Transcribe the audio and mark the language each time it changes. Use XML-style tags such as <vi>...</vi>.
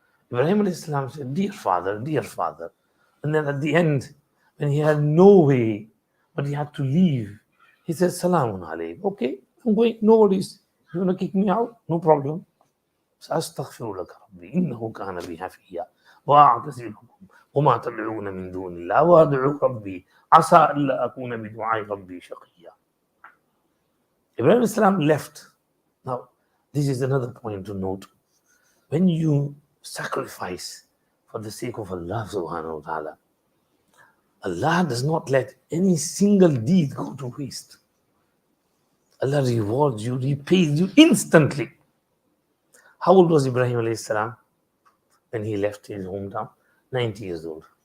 <en>Ibrahim alayhi salam said, dear father, dear father. And then at the end, when he had no way, but he had to leave, he said, Salamun alaykum. Okay, I'm going, no worries. You want to kick me out? No problem.</en> <ar>سأستغفر لك ربي إنه كان بي حفيا وأعتزلكم وما تدعون من دون الله وأدعو ربي عسى ألا أكون بدعاء ربي شقيا.</ar> <en>Ibrahim Islam left. Now, this is another point to note. When you sacrifice for the sake of Allah subhanahu wa ta'ala, Allah does not let any single deed go to waste. Allah rewards you, repays you instantly. How old was Ibrahim alayhi salam when he left his hometown? 90 years old.</en>